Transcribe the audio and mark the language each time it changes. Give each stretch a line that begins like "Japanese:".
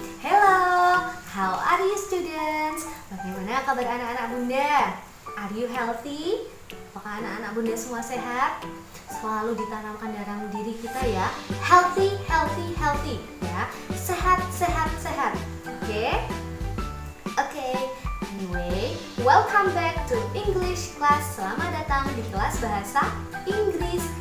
English: Hello, how are you students?
Indonesian: Bagaimana kabar anak-anak bunda?
English: Are you healthy?
Indonesian: Apakah anak-anak bunda semua sehat? Selalu ditanamkan dalam diri kita ya,
English: healthy, healthy, healthy
Indonesian: ya. Sehat, sehat, sehat. Oke? Oke.
English: Anyway, welcome back to English class.
Indonesian: Selamat datang di kelas bahasa Inggris.